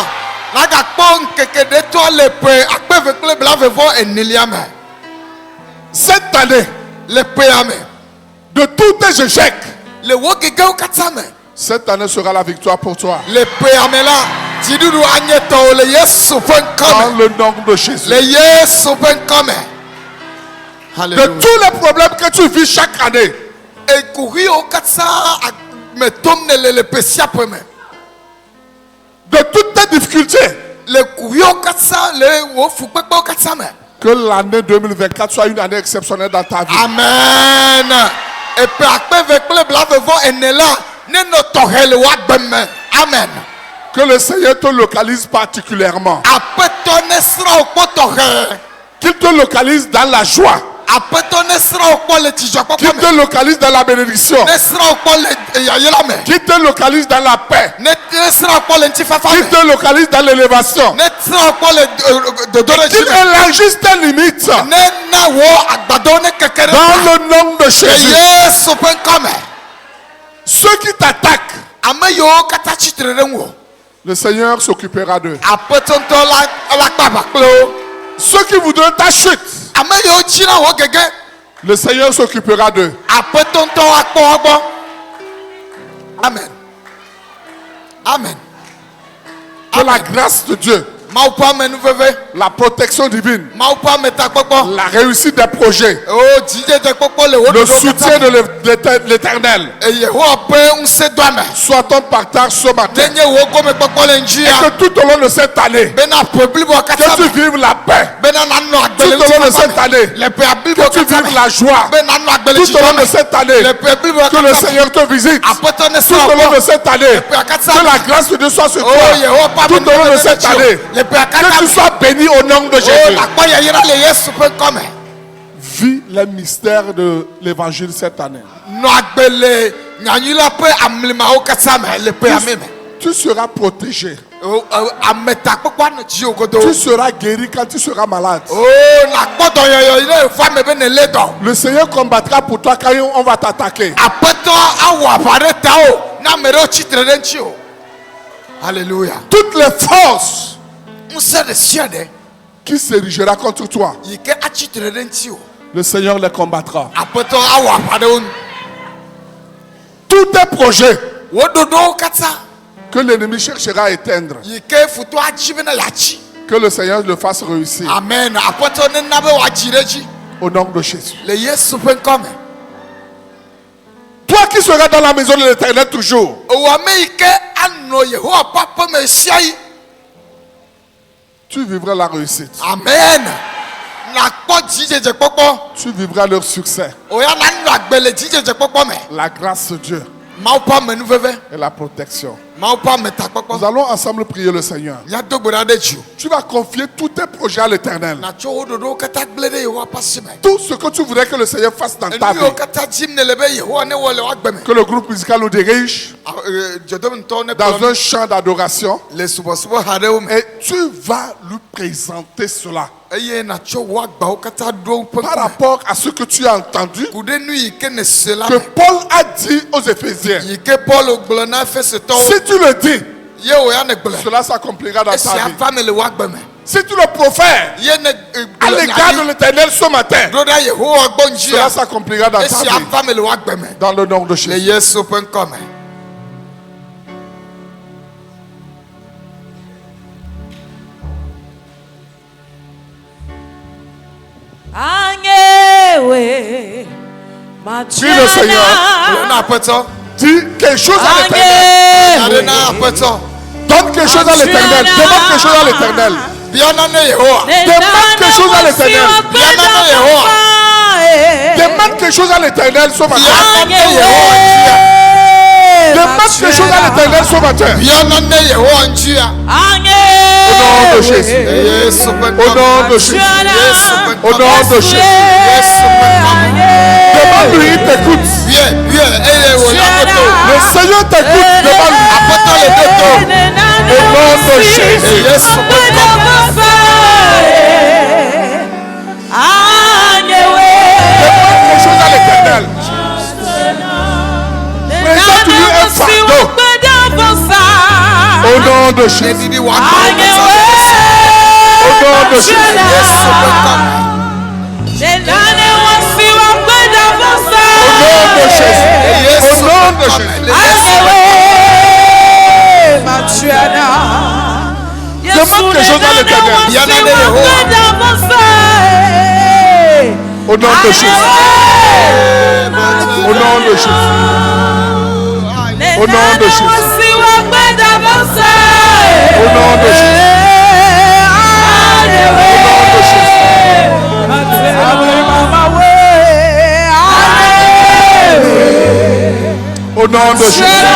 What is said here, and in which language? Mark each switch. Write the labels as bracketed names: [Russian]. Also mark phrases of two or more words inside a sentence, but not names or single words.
[Ewe] Nagakpɔ ŋkeke ɖe tɔ le ƒe akpeve kple blavevɔ enelia me [French] Cette année, [Ewe] le ƒea me [French] de tous tes échecs, [Ewe] le wo gegewo katã me [French] cette année sera la victoire pour toi. [Ewe] le ƒea me la dziɖuɖu anye tɔwò le Yesu ƒe [French] Dans [Ewe] ŋkɔme [French] le nom de Jésus. [Ewe] le Yesu ƒe ŋkɔme [French] De Alléluia. tous les problèmes que tu vis chaque année, [Ewe] Ekuhiwo katã me tom ne le ƒe sia ƒe me [French] de toutes tes difficultés, [Ewe] le kuhiwo katã le wo fukpekpewo katã me [French] que l'année 2024 soit une année exceptionnelle dans ta vie. [Ewe] amen eƒe akpeve kple blavevɔ ene la nenɔ tɔxɛ le woagbe me amen [French] Que le Seigneur te localise particulièrement. [Ewe] aƒetɔ nesrɔ̃ wo kpɔ tɔxɛ [French] Qu'il te localise dans la joie. [Ewe] aƒetɔ nesrɔ̃ wo kpɔ le [French] Qu'il [Ewe] dzidzɔkpɔkpɔ me [French] te localise dans la bénédiction. [Ewe] nesrɔ̃ wo kpɔ le yayra me [French] Qu'il te localise dans la paix. [Ewe] nesrɔ̃ wo kpɔ le ŋutifafa [French] Qu'il [Ewe] me [French] te localise dans l'élévation. [Ewe] nesrɔ̃ wo kpɔ le dodoɖedzi [French] Qu'il [Ewe] me [French] élargisse tes limites. [Ewe] nena wo agbadɔwo ne keke ɖe [French] Dans ta. le nom de [Ewe] le [French] Jésus. [Ewe] Yesu ƒe ŋkɔme [French] Ceux qui t'attaquent, [Ewe] ame yiwo katã tsitre ɖe ŋu [French] le Seigneur s'occupera d'eux. [Ewe] aƒetɔ ŋutɔ la kpe aʋa kple wo [French] Ceux qui voudraient ta chute, [Ewe] ame yiwo dzina wo gege [French] le Seigneur s'occupera d'eux. [Ewe] aƒetɔ ŋutɔ akpɔ wogbɔ. Amen. Amen. [French] Que la grâce de Dieu, [Ewe] Mawu ƒe amenuveve, [French] la protection divine, [Ewe] Mawu ƒe ametakpɔkpɔ, [French] la réussite des projets, [Ewe] o dzidzedzekpɔkpɔ le wo le dodo [French] soutien [Ewe] katã me. [French] de l'Éternel [Ewe] Yehowa ƒe ŋusẽdoame [French] soit ton partage ce matin. [Ewe] nenye wo gɔmekpɔkpɔ le ŋdzia [French] Et que tout au long de cette année, [Ewe] bena ƒe blibo [French] que [Ewe] katã [French] tu [Ewe] me [French] vives la paix, [Ewe] bena nanɔ agbe [French] tout [Ewe] le [French] au long de [Ewe] ŋutifafã [French] cette année, [Ewe] me. Le ƒea blibo [French] que tu [Ewe] katã [French] vives [Ewe] me [French] la joie, [Ewe] bena nanɔ agbe le [French] tout au [Ewe] dzidzɔ [French] long de [Ewe] me. [French] cette année, [Ewe] Le ƒe blibo [French] que le [Ewe] katã me. [French] Seigneur te visite. [Ewe] Aƒetɔ ne [French] Tout au long de [Ewe] srɔ̃ [French] cette année, que la grâce de Dieu soit sur toi. [Ewe] Oh, Yehowa ƒe [French] Tout au long de [Ewe] amenuveve [French] cette [Ewe] le [French] année, [Ewe] tsi o. Le ƒea [French] que [Ewe] katã [French] tu [Ewe] me. [French] sois béni au nom de [Ewe] Oh, [French] Jésus. [Ewe] nakpɔ yayra le Yesu ƒe ŋkɔme. [French] Vis les mystères de l'évangile cette année. [Ewe] Nɔ agbe le nyanyui ƒe amlimawo katã me le ƒea me. [French] Tu seras protégé. [Ewe] Ametakpɔkpɔ anɔ dziwò godoo. [French] Tu seras guéri quand tu seras malade. [Ewe] Oh, nakpɔ dɔyɔyɔ yi ne fa me be ne lé dɔ. [French] Le Seigneur combattra pour toi quand on va t'attaquer. [Ewe] Aƒetɔ awɔ aʋa ɖe ta o na ame ɖewo tsitre ɖe ŋuti o. Alléluia. [French] Toutes les forces [Ewe] Ŋusẽ ɖe sia ɖe [French] qui s'érigera contre toi, [Ewe] yi ke atsitre ɖe ŋuti o. [French] le Seigneur les combattra. [Ewe] Aƒetɔ awɔ aʋa ɖe wo nu. [French] Tous tes projets [Ewe] Wo ɖoɖowo katã [French] que l'ennemi cherchera à éteindre, [Ewe] yi ke futɔ adzi bena yeatsi. [French] que le Seigneur le fasse réussir. Amen. [Ewe] Aƒetɔ nena be wòadzi ɖe dzi [French] Au nom de Jésus. [Ewe] le Yesu ƒe ŋkɔme. [French] Toi qui seras dans la maison de l'Éternel toujours, [Ewe] Owɔ ame yi ke anɔ Yehowa ƒe aƒe me sia yi. [French] tu vivras la réussite. Amen. [Ewe] Nakpɔ dzidzedzekpɔkpɔ. [French] Tu vivras leur succès. [Ewe] Oya nanɔ agbe le dzidzedzekpɔkpɔ me. [French] La grâce de Dieu [Ewe] Mawu ƒe amenuveve. [French] et la protection. [Ewe] Mawu ƒe [French] Nous [Ewe] ametakpɔkpɔ. [French] allons ensemble prier le Seigneur. [Ewe] Míado gbe ɖa ɖe dzi o. [French] Tu vas confier tous tes projets à l'Éternel. [Ewe] Natsɔ wo ɖoɖowo katã gblẽ ɖe Yehowa ƒe asi me. [French] Tout ce que tu voudrais que le Seigneur fasse dans ta [Ewe] Nu yiwo [French] vie. [Ewe] katã dim ne le be Yehowa ne wɔ le woagbe me. [French] Que le groupe musical nous dirige [Ewe] Dzodomtɔwo ne [French] dans [Ewe] kplɔ [French] un chant d'adoration. [Ewe] le subɔsubɔ ha ɖewo me. [French] Et tu vas lui présenter cela. [Ewe] Eye natsɔ wo agbawo katã ɖo ƒe [French] Par [Ewe] ŋkume. [French] rapport à ce que tu as entendu, [Ewe] Ku ɖe nu yi ke ne se la [French] que [Ewe] me. [French] Paul a dit aux Éphésiens. [Ewe] Yi ke Paul gblɔ na Efesetɔwo. [French] Si tu le dis, [Ewe] Ye wòya ne gblẽ. [French] cela s'accomplira dans ta [Ewe] Esia [French] vie. [Ewe] va me le woagbe me. [French] Si tu le profères [Ewe] Ye ne [French] à l'égard de [Ewe] gblẽ [French] l'Éternel ce matin, [Ewe] ɖo ɖa Yehowa gbɔ ŋdzi [French] cela [Ewe] a. [French] s'accomplira dans ta [Ewe] Esia [French] vie. [Ewe] va me le woagbe me. [French] Dans le nom de [Ewe] Le [French] Jésus. [Ewe] Yesu ƒe ŋkɔme. Anyewe, [French] Prie le Seigneur. [Ewe] Gblɔ na Aƒetɔ. [French] Dis quelque chose à l'Éternel. [Ewe] Nya ɖe na Aƒetɔ. [French] Donne quelque chose à l'Éternel. Demande quelque chose à l'Éternel. [Ewe] Biana ne Yehowa. [French] Demande quelque chose à l'Éternel. [Ewe] Biana ne Yehowa. [French] Demande quelque chose à l'Éternel ce matin. [Ewe] Biana ne Yehowa ŋdzia. [French] Demande quelque chose à l'Éternel ce matin. [Ewe] Biana ne Yehowa ŋdzia. [French] Au nom de Jésus. [Ewe] Le Yesu ƒe [French] Au [Ewe] ŋkɔme. [French] nom de Jésus. [Ewe] Yesu ƒe [French] Au [Ewe] ŋkɔme. [French] nom de Jésus. [Ewe] Yesu ƒe ŋkɔme. [French] Demande-lui, il t'écoute. Bien, bien, [Ewe] eye wònya koto. [French] Le Seigneur t'écoute. Demande-lui. [Ewe] Aƒetɔ le ɖe to. [French] Au nom de Jésus. [Ewe] Yesu ƒe ŋkɔme. [French] Demande quelque chose à l'Éternel. Présente-lui un fardeau. Au nom de Jésus. [Ewe] Nedidi wa kɔ [French] Au nom de Jésus. [Ewe] Yesu ƒe ŋkɔme. [French] Au nom de Jésus. [Ewe] Yesu [French] Au nom [Ewe] ƒe [French] de [Ewe] ŋkɔme. [French] Jésus. [Ewe] Le Yesu ƒe [French] Demande quelque chose à l'Éternel. [Ewe] Biana ne Yehowa. [French] Au nom de Jésus. Au nom de Jésus. Au nom de Jésus. Au nom de Jésus. Au nom de Jésus.